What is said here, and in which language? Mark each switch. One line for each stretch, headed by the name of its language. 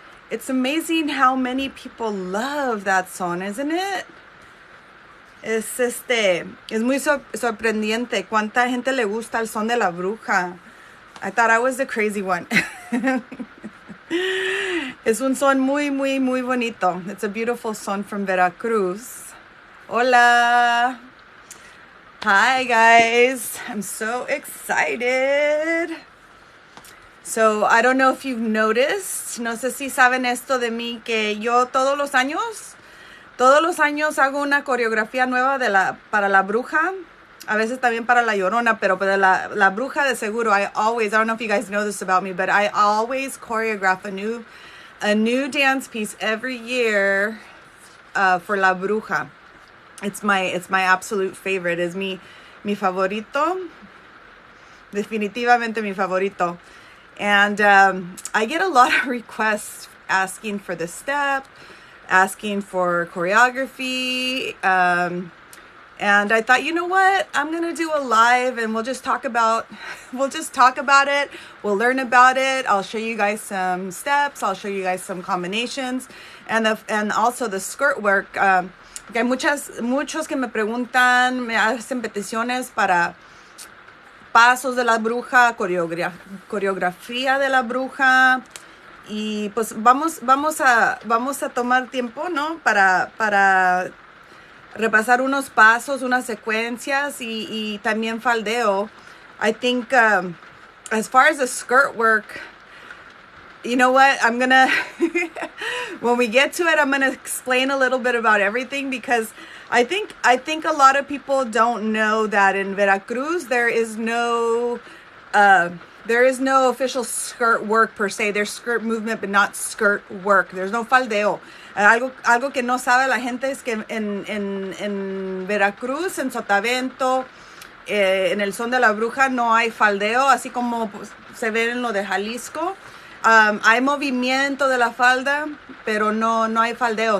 English: It's amazing how many people love that son, isn't it?
Spanish: Es muy sorprendente cuánta gente le gusta el son de la bruja.
English: I thought I was the crazy one.
Spanish: Es un son muy, muy, muy bonito.
English: It's a beautiful son from Veracruz. Hola. Hi guys, I'm so excited. So I don't know if you've noticed,
Spanish: no sé si saben esto de mí, que yo todos los años hago una coreografía nueva para la bruja, a veces también para la llorona, pero para la bruja de seguro,
English: I don't know if you guys know this about me, but I always choreograph a new dance piece every year for la bruja. It's my absolute favorite.
Spanish: Es mi favorito. Definitivamente mi favorito.
English: And I get a lot of requests asking for the step, asking for choreography. And I thought, you know what? I'm going to do a live and we'll just talk about it. We'll learn about it. I'll show you guys some steps. I'll show you guys some combinations and also the skirt work.
Spanish: Que hay muchos que me preguntan, me hacen peticiones para pasos de la bruja, coreografía de la bruja, y pues vamos a tomar tiempo, ¿no? Para repasar unos pasos, unas secuencias y también faldeo.
English: I think as far as the skirt work, you know what? I'm going to, when we get to it, I'm going to explain a little bit about everything because I think a lot of people don't know that in Veracruz, there is no official skirt work per se. There's skirt movement, but not skirt work. There's no faldeo.
Spanish: Algo que no sabe la gente es que en Veracruz, en Sotavento, en el son de la bruja no hay faldeo, así como se ve en lo de Jalisco. Hay movimiento de la falda, pero no hay faldeo.